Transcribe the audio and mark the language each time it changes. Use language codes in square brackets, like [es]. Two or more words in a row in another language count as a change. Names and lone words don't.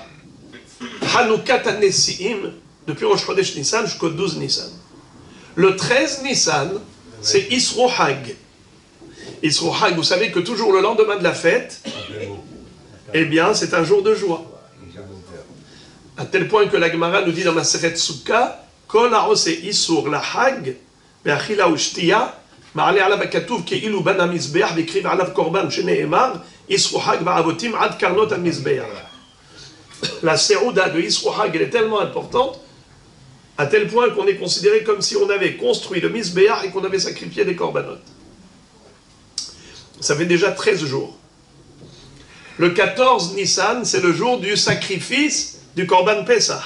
[he] חנוכת הנשיאים, [fr] depuis [he] ראש חודש ניסן [fr] jusqu'au 12 Nissan. Le 13 Nissan, c'est [he] אסרו חג. אסרו חג, [fr] vous savez que toujours le lendemain de la fête, eh bien, c'est un jour de joie. À tel point que la Gemara nous dit dans Maseret Sukkah, [he] כל העושה איסור לחג באכילה ושתיה מעלה עליו הכתוב כאילו בנה המזבח והקריב עליו קרבן שנאמר אסרו חג בעבותים עד קרנות המזבח. [fr] La Seouda de [he] אסרו חג, [fr] elle est tellement importante, à tel point qu'on est considéré comme si on avait construit le Mizbeach et qu'on avait sacrifié des korbanot. Ça fait déjà 13 jours. Le 14 Nissan, c'est le jour du sacrifice du [he] קרבן פסח.